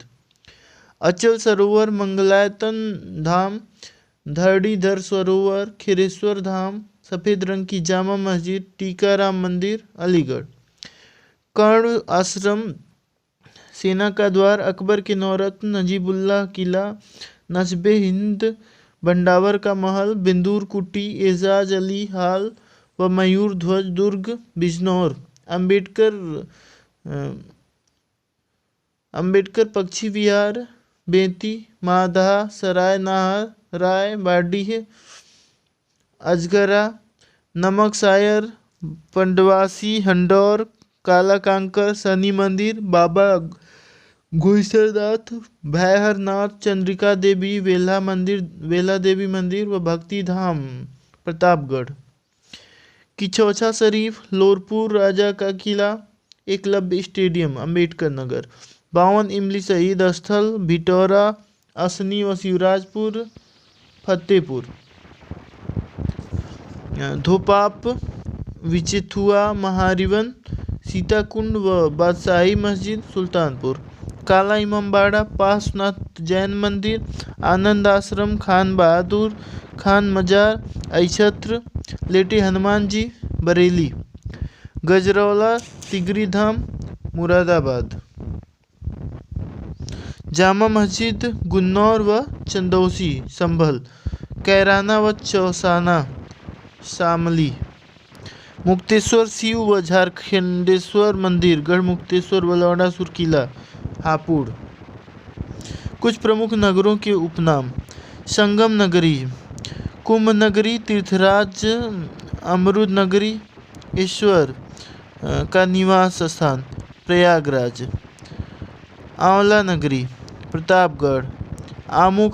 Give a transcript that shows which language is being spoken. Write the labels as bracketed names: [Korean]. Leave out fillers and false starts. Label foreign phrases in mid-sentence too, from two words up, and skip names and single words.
[Hindi] अचल सरोवर, मंगलायतन धाम, धरणीधर सरोवर, खिरेश्वर धाम, सफ़ेद रंग की जामा मस्जिद, टीकाराम मंदिर अलीगढ़, कर्ण आश्रम, सेना का द्वार, अकबर के नौरत्न, नजीबुल्लाह किला, नस्बे हिंद, भंडावर का महल, बिंदूर कुटी, एजाज अली हाल व मयूर ध्वज दुर्ग बिजनौर, अंबेडकर पक्षी विहार बेंती, माधा, सराय नाहर, राय बाडीह, अजगरा, नमक सायर, पंडवासी, हंडौर, काला कांकर, शनि मंदिर, बाबा घुईसरनाथ, भैहरनाथ, चंद्रिका देवी, वेला देवी मंदिर व भक्ति धाम प्रतापगढ़, किचौछा शरीफ, लोरपुर राजा का किला, एकलव्य स्टेडियम अम्बेडकर नगर, 52 इमली शहीद स्थल, भिटौरा, असनी व शिवराजपुर, फतेहपुर, धोपाप, विचिथुआ, महारिवन, सीताकुंड व बादशाही मस्जिद सुल्तानपुर, काला इमामबाड़ा, पार्श्वनाथ जैन मंदिर, आनंद आश्रम, खान बहादुर खान मजार, ऐछत्र, लेटे हनुमान जी बरेली, गजरौला, तिगरी धाम मुरादाबाद, जामा मस्जिद गुन्नौर व चंदौसी संभल, कैराना व चौसाना शामली, मुक्तेश्वर शिव व झारखंडेश्वर मंदिर, गढ़मुक्तेश्वर व लौड़ासुर किला हापुड़। कुछ प्रमुख नगरों के उपनाम: संगम नगरी, कुंभ नगरी, तीर्थराज, अमरुद नगरी, ईश्वर का निवास स्थान प्रयागराज, आंवला नगरी प्रतापगढ़, आमू